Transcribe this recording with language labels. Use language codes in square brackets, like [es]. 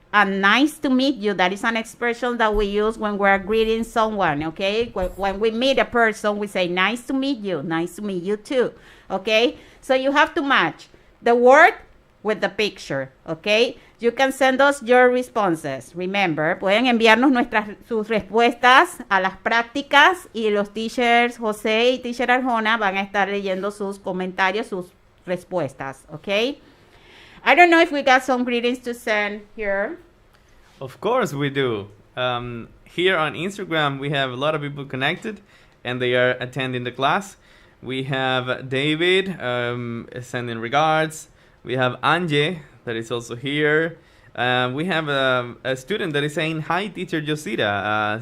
[en] and nice to meet you. That is an expression that we use when we're greeting someone, okay? When we meet a person, we say, nice to meet you too, okay? So you have to match the word with the picture, okay? You can send us your responses. [es] Remember, pueden enviarnos sus respuestas a las prácticas y los teachers José y teacher Arjona van a estar leyendo sus comentarios, sus respuestas, okay? [en] I don't know if we got some greetings to send here. Of course we do. Here on Instagram, we have a lot of people connected, and they are attending the class. We have David sending regards. We have Anje that is also here. We have a student that is saying, hi, teacher Josita.